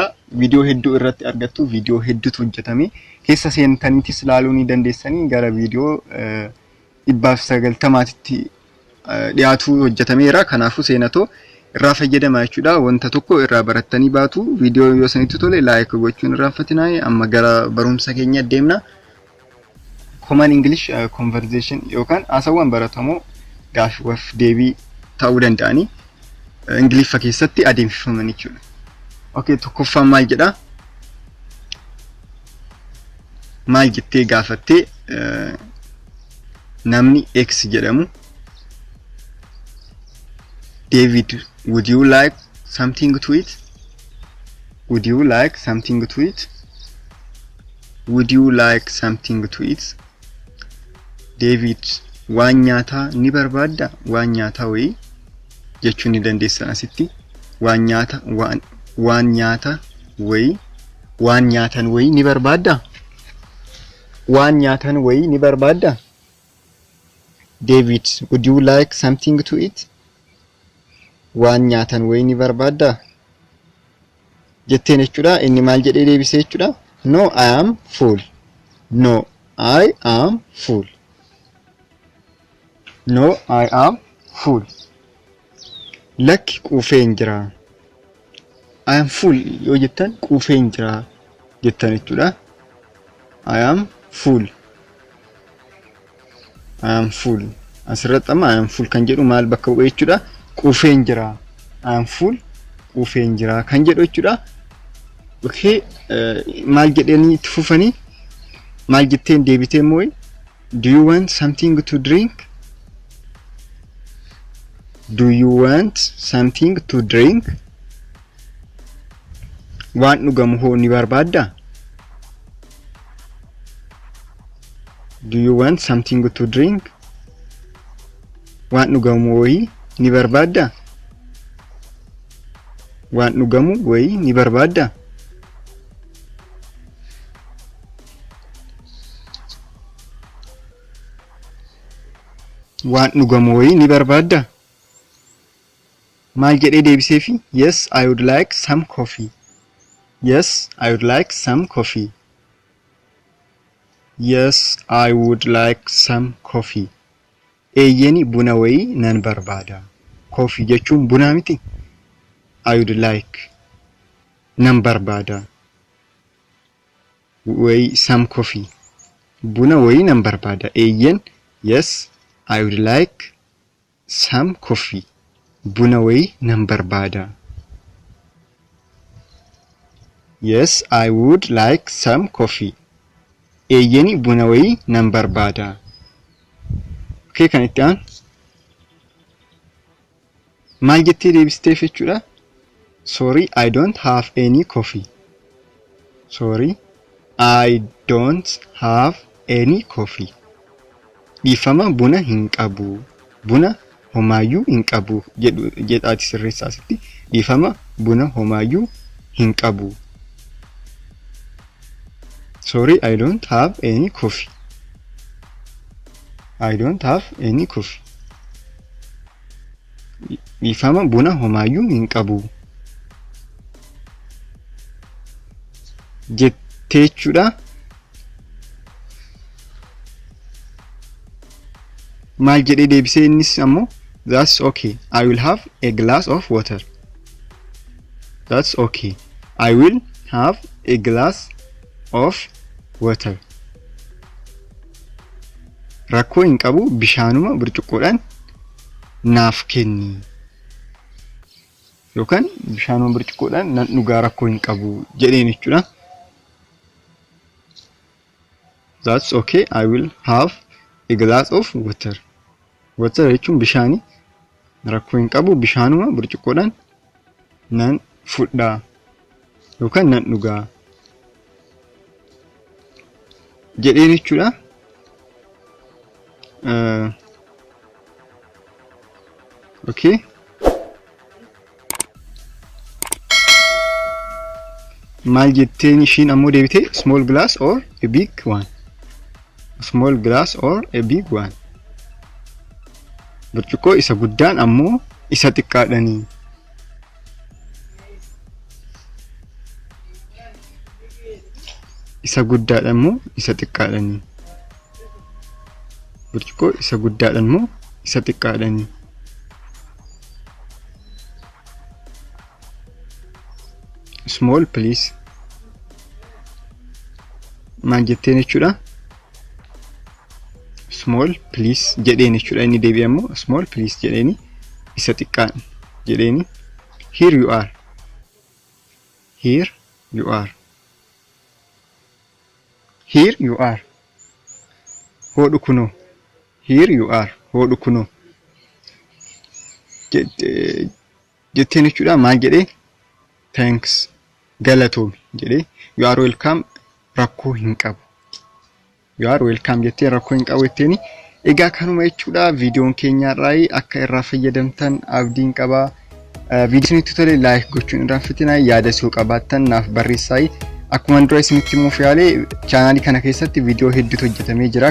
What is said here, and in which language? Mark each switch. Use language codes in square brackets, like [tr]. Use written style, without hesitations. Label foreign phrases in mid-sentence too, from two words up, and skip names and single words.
[om] Viidiyoo hedduu irratti argattu viidiyoo hedduutu hojjetame. Keessa seentaniitis ilaaluu ni dandeessanii gara viidiyoo 190tti dhiyaatu hojjetameera. Kanaafuu seenatoo irraa fayyadamaa jechuudha. Wanta tokko irraa barattanii baatu viidiyoo yoo sanitti tole like gochuun irraan fatinaa. Amma gara barumsa keenya deemna. [en] Common English conversation [om] yookaan haasawwan baratamoo gaaffiif deebii ta'uu danda'ani Ingiliffa keessatti adeemsifaman jechuudha. Okay, tokkoffaan maal jedha? Maal jettee gaafattee namni X jedhamu David, [en] would you like something to eat? Would you like something to eat? Would you like something to eat? David, [om] waan nyaataa ni barbaadda? Waan nyaataa wayii jechuun ni dandeessan asitti. Waan nyaata wayii, waan nyaatan wayii ni barbaadda? Waan nyaatan wayii ni barbaadda? [en] David, would you like something to eat? [om] Waan nyaatan wayii ni barbaadda jetteen jechuudha. Inni maal jedhee deebisee jechuudha? [en] No, I am full. No, I am full. No, I am full. [om] Lakki quufeen jira. [en] I am full [om] yoo jettan quufeen jira jettan jechuudha. [en] I am full. I am full. [om] Asirratti amma [en] I am full [om] kan jedhu maal bakka bu'ee jechuudha? Quufeen jira. [en] I am full. [om] Quufeen jira kan jedhu jechuudha. Okay, maal jedhanii itti fufanii? Maal jetteen deebitee moo'e? [en] Do you want something to drink? Do you want something to drink? [om] Waan dhugamu hoo ni barbaadda? Do you want something to drink? Waan dhugamu wayii ni barbaadda? Waan dhugamu wayii ni barbaadda? Waan dhugamu wayii ni barbaadda? Maal jedhee deebiseefi? [en] Yes, I would like some coffee. Yes, I would like some coffee. Yes, I would like some coffee. [om] Eeyyeni buna wayii nan barbaada. Coffee jechuun buna miti. [en] I would like [om] nan barbaada. [en] Wayii some coffee. [om] Buna wayii nan barbaada. [en] Eeyyen yes, I would like some coffee. [om] Buna wayii nan barbaada. [en] Yes, I would like some coffee. [om] Eeyyeni buna wayii nan barbaada. Okay, kan itti aan maal jettee deebisteef jechuudha? [en] Sorry, I don't have any coffee. Sorry, I don't have any coffee. [om] Dhiifama buna hin qabu. Buna homaayyuu hin qabu jedhaati sirreessaa asitti. Dhiifama buna homaayyuu hin qabu. [en] Sorry, I don't have any coffee. I don't have any coffee. [om] Dhiifama buna homaayyuu hin qabu jettee jechuudha. Maal jedhee deebisee innis ammoo [en] that's okay. I will have a glass of water. That's okay. I will have a glass of water. [om] Rakkoo hin qabu bishaanuma burcuqqoodhaan naaf kenni. Yookaan bishaanuma burcuqqoodhaan nan dhugaa rakkoo hin qabu jedheen jechuudha. [en] That's okay. I will have a glass of water. [om] Water jechuun bishaani. Rakkoo hin qabu bishaanuma burcuqqoodhaan nan fudhaa yookaan nan dhugaa jedheen jechuudha. Okay. Maal jetteen ishiin ammoo deebitee [en] small glass or a big one. Small glass or a big one. [om] Burcuqqoo isa guddaan ammoo isa xiqqaadhanii. Isa guddaadhaan ammoo isa xiqqaadhanii. Burcuqqoo isa guddaadhaan ammoo isa xiqqaadhanii. [en] Small please. [om] Maal jetteen jechuudha. [en] Small please [om] jedheen jechuudha. Inni deebi'ee ammoo [en] small please [om] jedheeni isa xiqqaan jedheeni. [en] Here you are. Here you are. Here you are. [om] Hodhu kunoo. [en] Here you are. [om] Hodhu kunoo. Jetteen jechuudha. Maal jedhee? Thanks. Galatoomi jedhee. [en] You are welcome. [om] Rakkoo hin qabu. [en] You are welcome [om] jettee rakkoo hin qabu jetteeni. Egaa kanuma jechuudha viidiyoon keenya irraa akka irraa fayyadamtan abdiin qaba. Viidiyoon itti tole like gochuun irraanfatina. Yaada soo qabaattan naaf barreessaa. Akkuma dura isinitti himuuf yaale chaanaalii kana keessatti viidiyoo hedduutu hojjetamee jira.